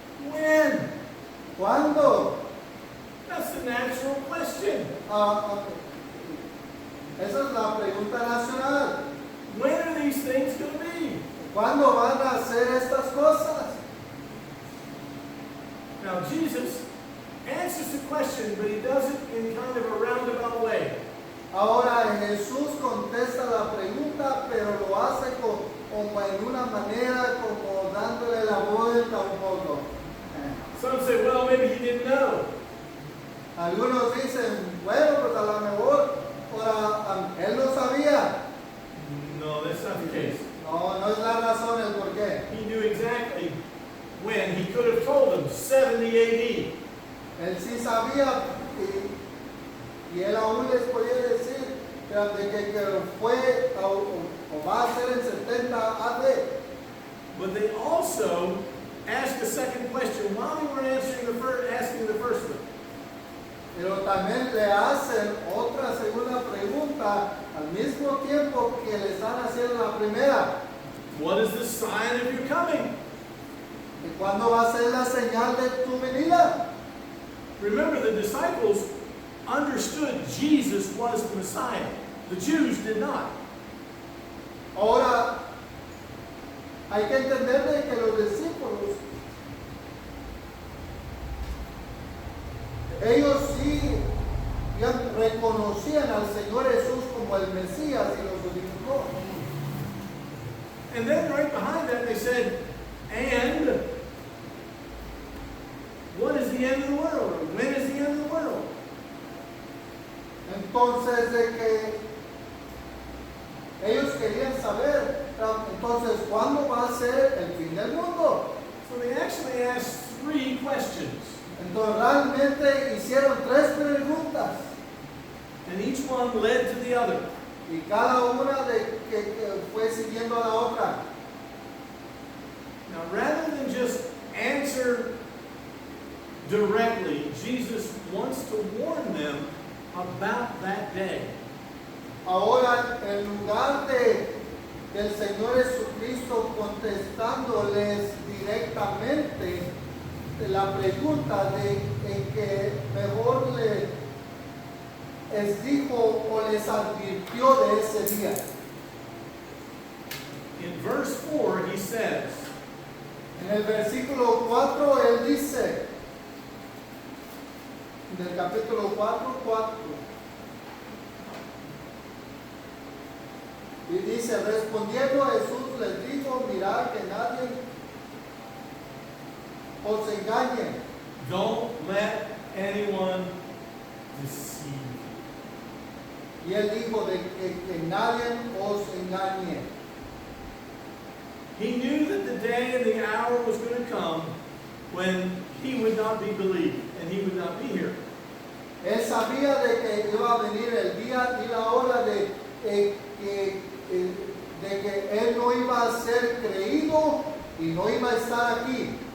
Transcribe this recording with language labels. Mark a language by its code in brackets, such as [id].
[en] When? [es] ¿Cuándo? [en] That's the natural question. Okay. [es] Esa es la pregunta nacional. [en] When are these things going to be? [es] ¿Cuándo van a hacer estas cosas? [en] Now Jesus answers the question, but he does it in kind of a roundabout way. [es] Ahora Jesús contesta la pregunta, pero lo hace como en una manera, como dándole la vuelta un poco. [en] Some say, well, maybe he didn't know. [es] Algunos dicen, bueno, pues a lo mejor ahora, él lo sabía. [en] No, that's not the case. [es] No, no es la razón el por qué. [en] He knew exactly when. He could have told them 70 AD. [es] Él sí sabía y él aún les podía decir de que fue o va a ser en 70 AD. [en] But they also asked a second question while they were asking the first one. [es] Pero también le hacen otra segunda pregunta al mismo tiempo que le están haciendo la primera. [en] What is the sign of your coming? [es] ¿Y cuándo va a ser la señal de tu venida? [en] Remember, the disciples understood Jesus was the Messiah. The Jews did not. [es] Ahora, hay que entender de que los discípulos, ellos sí ya reconocían al Señor Jesús como el Mesías y lo glorificó. [en] And then right behind that they said, and what is the end of the world? Or when is the end of the world? [es] Entonces, de que ellos querían saber, entonces, ¿cuándo va a ser el fin del mundo? [en] So they actually asked three questions. [es] Entonces realmente hicieron tres preguntas [en] and each one led to the other. [es] y cada una que fue siguiendo a la otra. [en] Now, rather than just answer directly, Jesus wants to warn them about that day. [es] Ahora, en lugar del Señor Jesucristo contestándoles directamente la pregunta en que mejor les dijo o les advirtió de ese día. [en] In verse 4, he says, [es] En el versículo 4 él dice, del capítulo 4, y dice, respondiendo Jesús les dijo, mirad que nadie os engañe. [en] don't let anyone deceive you. [es] Y él dijo de que nadie os engañe. [en] He knew that the day and the hour was going to come when he would not be believed and he would not be here. [es] Él sabía de que iba a venir el día y la hora de que él no iba a ser creído y no iba a estar aquí.